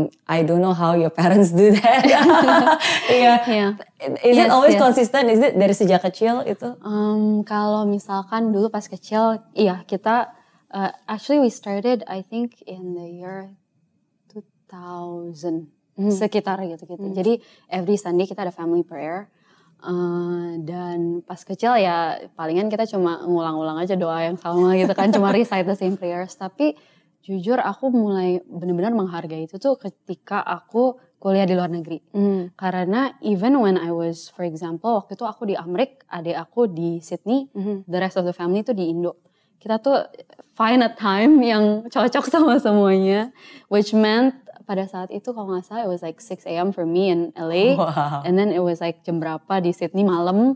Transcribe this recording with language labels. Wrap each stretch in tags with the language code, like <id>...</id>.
<en>I don't know how your parents do that. Yeah. Is it always consistent? Is it</en> <id>dari sejak kecil itu? Kalau misalkan dulu pas kecil, iya kita</id> <en>actually we started I think in the year 2000.</en> <id>Sekitar gitu. Jadi</id> <en>every Sunday</en> <id>kita ada family prayer. Dan pas kecil ya palingan kita cuma ngulang-ulang aja doa yang sama gitu kan. Cuma</id> <en>recite the same prayers.</en> <id>Tapi jujur aku mulai benar-benar menghargai itu tuh ketika aku kuliah di luar negeri. Karena</id> <en>even when I was, for example,</en> <id>waktu itu aku di Amerika, adik aku di Sydney,</id> <en>the rest of the family</en> <id>tuh di Indo. Kita tuh</id> <en>find a time</en> <id>yang cocok sama semuanya.</id> <en>Which meant</en> <id>pada saat itu kalau gak salah</id> <en>it was like 6 a.m. for me in LA. Wow. And then it was like</en> <id>jam berapa di Sydney malam.</id>